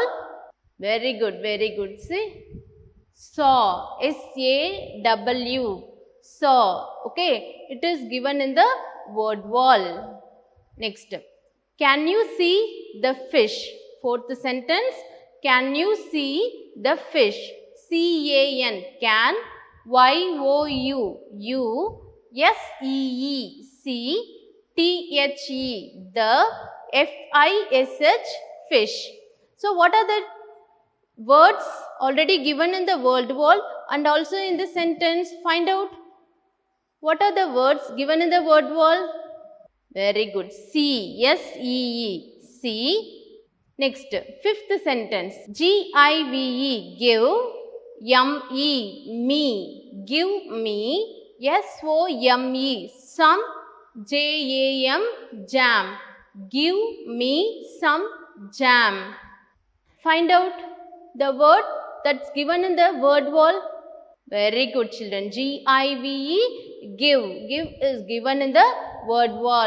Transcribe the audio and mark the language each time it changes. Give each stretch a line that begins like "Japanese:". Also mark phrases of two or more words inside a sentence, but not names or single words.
English: Very good, very good. See, saw, S-A-W, saw. Okay, it is given in the word wall. Next, can you see the fish? Fourth sentence, can you see the fish? C-A-N, can, Y-O-U, U, S-E-E, see, T-H-E, the, F-I-S-H, fish. So, what are the words already given in the word wall and also in the sentence? Find out. What are the words given in the word wall? Very good. See, S-E-E, see. Next, fifth sentence. G-I-V-E, give. M-E, me, give me. S-O-M-E, some. J-A-M, jam. Give me some jam. Find out the word that's given in the word wall. Very good, children. G-I-V-E, give. Give is given in the word wall.